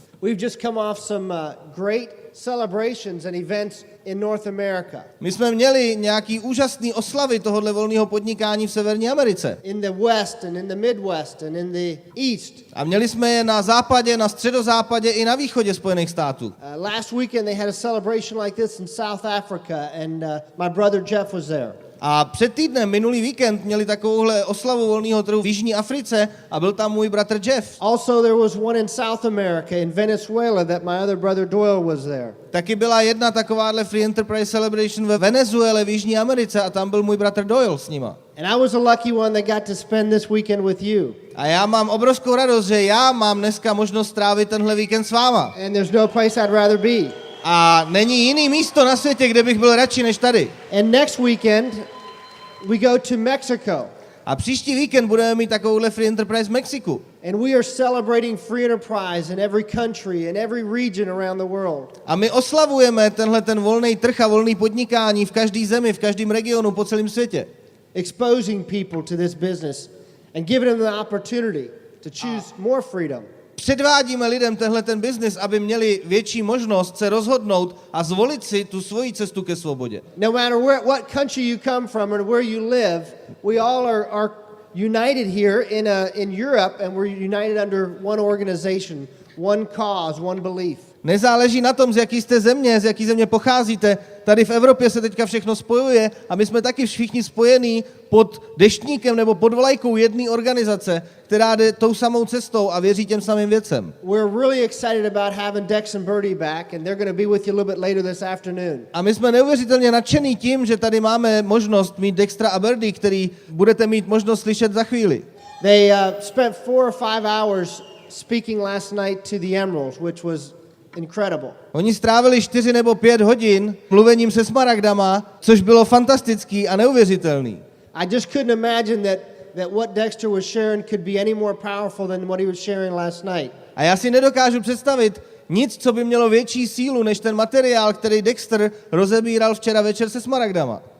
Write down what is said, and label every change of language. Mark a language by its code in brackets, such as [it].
[en] We've just come off some great celebrations and events in North America. [cs] My jsme měli nějaký úžasný oslavy tohohle volného podnikání v Severní Americe. [en] In the West and in the Midwest and in the East. [cs] A měli jsme je na západě, na středozápadě i na východě Spojených států. [en] Last weekend they had a celebration like this in South Africa and my brother Jeff was there. [cs] A před týdnem, minulý víkend, měli takovouhle oslavu volného trhu v Jižní Africe a byl tam můj bratr Jeff. [en] Also there was one in South America in Venezuela that my other brother Doyle was there. [cs] Taky byla jedna takováhle Free Enterprise Celebration ve Venezuele v Jižní Americe a tam byl můj bratr Doyle s nima. [en] And I was a lucky one that got to spend this weekend with you. [cs] A já mám obrovskou radost, že já mám dneska možnost strávit tenhle víkend s váma. [en] And there's no place I'd rather be. [cs] A není jiný místo na světě, kde bych byl radši než tady. [en] And next weekend we go to Mexico. [cs] A příští víkend budeme mít takovouhle Free Enterprise v Mexiku. [en] And we are celebrating free enterprise in every country, in every region around the world. [cs] A my oslavujeme tenhle ten volný trh a volný podnikání v každé zemi, v každém regionu po celém světě. [en] Exposing people to this business and giving them the opportunity to choose more freedom. [cs] Předvádíme lidem tenhle ten biznis, aby měli větší možnost se rozhodnout a zvolit si tu svoji cestu ke svobodě. [en] No matter what country you come from and where you live, we all are united here in Europe and we're united under one organization, one cause, one belief. [cs] Nezáleží na tom, z jaký jste země, z jaký země pocházíte. Tady v Evropě se teďka všechno spojuje a my jsme taky všichni spojení pod deštníkem nebo pod vlajkou jedné organizace, která jde tou samou cestou a věří těm samým věcem. [en] We're really excited about having Dex and Birdie back and they're going to be with you a little bit later this afternoon. [cs] A my jsme neuvěřitelně nadšení tím, že tady máme možnost mít Dextra a Birdie, který budete mít možnost slyšet za chvíli. [en] They spent 4 or 5 hours speaking last night to the Emeralds, which was incredible. [cs] Oni strávili 4 nebo 5 hodin mluvením se smaragdama, což bylo fantastický a neuvěřitelný. [en] I just couldn't imagine that what Dexter was sharing could be any more powerful than what he was sharing last night. [cs] A já si nedokážu představit nic, co by mělo větší sílu, než ten materiál, který Dexter rozebíral včera večer se smaragdama.